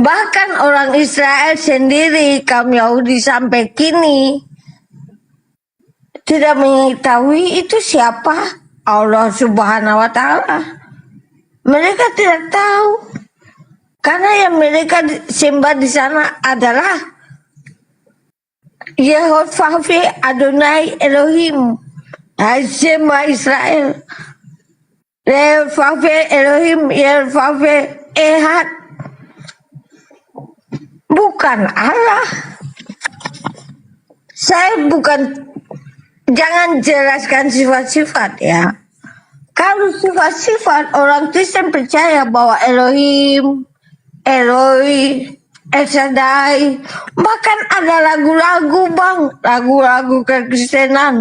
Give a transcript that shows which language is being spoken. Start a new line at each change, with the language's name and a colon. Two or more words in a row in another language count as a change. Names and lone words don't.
Indonesian: Bahkan orang Israel sendiri, kaum Yahudi sampai kini tidak mengetahui itu siapa Allah
Arabic: سبحانه وتعالى.
Indonesian: Mereka tidak tahu, karena yang mereka sembah di sana adalah Yehovah Adonai Elohim, Hashem Israel, Yehovah Elohim,
Hebrew: יהוה אחד,
Indonesian: bukan Allah. Saya bukan, jangan jelaskan sifat-sifat ya. Kalau sifat-sifat, orang Kristen percaya bahwa Elohim, Eloi, El Shaddai, bahkan ada lagu-lagu bang, lagu-lagu kekristenan.